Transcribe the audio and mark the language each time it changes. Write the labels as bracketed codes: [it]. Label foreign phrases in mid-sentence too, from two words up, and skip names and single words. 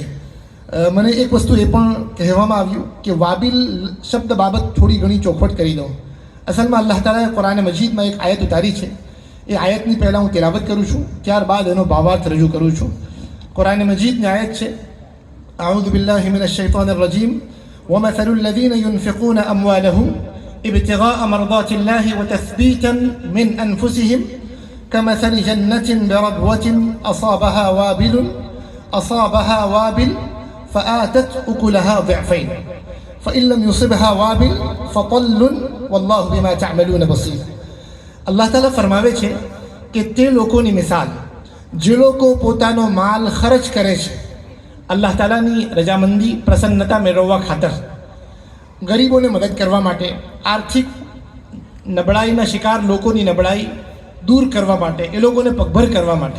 [gu] મને એક વસ્તુ એ પણ કહેવામાં આવ્યું કે વાબિલ શબ્દ બાબત થોડી ઘણી ચોખવટ કરી દઉં. અસલમાં અલ્લાહ તાલાએ કુરાન મજીદમાં એક આયત ઉતારી છે. એ આયતની પહેલાં હું તિલાવત કરું છું, ત્યારબાદ એનો ભાવાર્થ રજૂ કરું છું. કુરાન મજીદની આયત છે: [ar] أعوذ بالله من الشيطان الرجيم ومثل الذين ينفقون أموالهم ابتغاء مرضات الله وتثبيتا من أنفسهم كمثل جنة بربوة أصابها وابل فآتت أكلها ضعفين فإن لم يصبها وابل فطل والله بما تعملون بصير. [gu] અલ્લાહ તાલા ફરમાવે છે કે તે લોકોની મિસાલ જે લોકો પોતાનો માલ ખર્ચ કરે છે અલ્લાહ તાલાની રજામંદી, પ્રસન્નતા મેળવવા ખાતર, ગરીબોને મદદ કરવા માટે, આર્થિક નબળાઈના શિકાર લોકોની નબળાઈ દૂર કરવા માટે, એ લોકોને પગભર કરવા માટે,